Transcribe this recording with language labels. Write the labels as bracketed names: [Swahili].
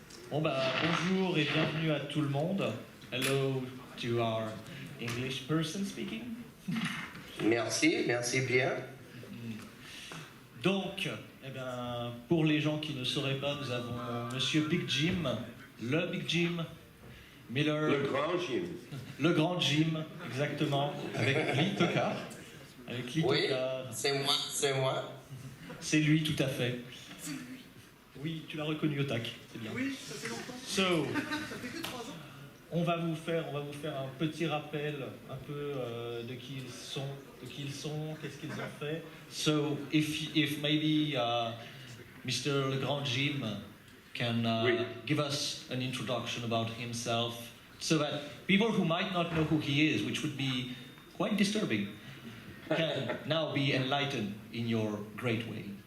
[French] Bon bonjour et bienvenue à tout le monde. [English] Hello to our English person speaking. [French] Merci bien. Donc, pour les gens qui ne sauraient pas, nous avons Monsieur Big Jim, le Big Jim Miller. Le grand Jim. Le grand Jim, exactement, avec Lee Tockar. Oui, c'est moi. C'est lui, tout à fait. Oui, tu l'as reconnu au tac, c'est bien. Oui, ça fait longtemps. [English] So, [French] Ça fait que 3 ans. on va vous faire un petit rappel un peu de qui ils sont, qu'est-ce qu'ils ont fait. [English] So, if maybe Mr. Le Grand Jim can give us an introduction about himself, so that people who might not know who he is, which would be quite disturbing, can now be enlightened in your great way.